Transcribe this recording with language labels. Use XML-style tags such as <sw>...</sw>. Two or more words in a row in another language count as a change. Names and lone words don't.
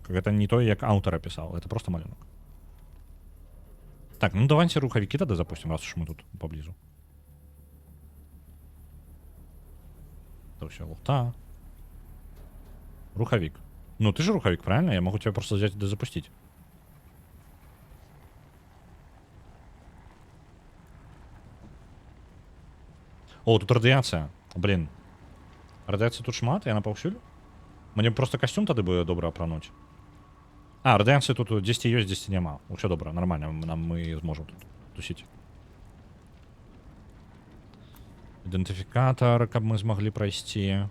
<be>Гэта не тое, як аўтар апісаў, гэта просто малюнак. Так, ну давайте рухавікі тады запустим,</be> <ru>раз уж</ru> <be>мы тут паблізу. Это ўсё лута. Рухавік.</be> <ru>Ну ты же рухавік, правильно? Я могу тебя просто взять и запустить. О,</ru> <be>тут радыяцыя. Блін. Радыяцыі тут шмат, яна паўсюль? Мне просто касцюм тады бы добра апрануць. А, радыяцыі тут 10 ёсць, 10 няма. Усё добра, нармальна, мы зможам тут тусіць. Ідэнтыфікатар, каб мы змаглі прайсці.</be>